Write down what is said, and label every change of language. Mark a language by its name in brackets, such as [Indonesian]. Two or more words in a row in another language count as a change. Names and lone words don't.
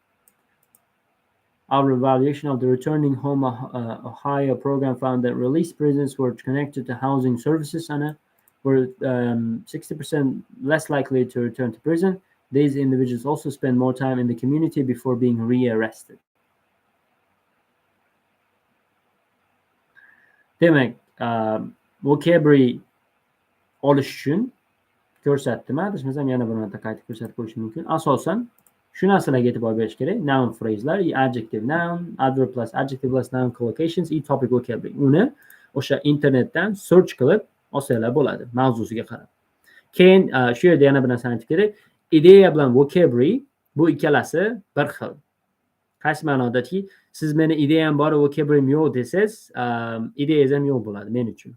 [English] Our evaluation of the Returning Home Ohio program found that released prisoners were connected to housing services and were 60% less likely to return to prison. These individuals also spend more time in the community before being rearrested. [Uzbek] Demak, vocabulary olish uchun ko'rsatdim. Adashmasam yana bir marta qaytib ko'rsatib qo'yishim mumkin. Asosan Shu narsalarga e'tibor berish kerak. [English] Noun phrase'lar, adjective noun, adverb plus adjective plus noun collocations, topic vocabulary. [Uzbek] Uni o'sha internetdan search qilib olsanglar bo'ladi, mavzusiga qarab. Keyin shu yerda yana bir narsani aytib kerak. Ideya bilan vocabulary bu ikkalasi bir xil. Qaysi ma'nodaki, siz meni ideyam bor, vocabulary'm yo'q desangiz, ideyangiz ham yo'q bo'ladi men uchun.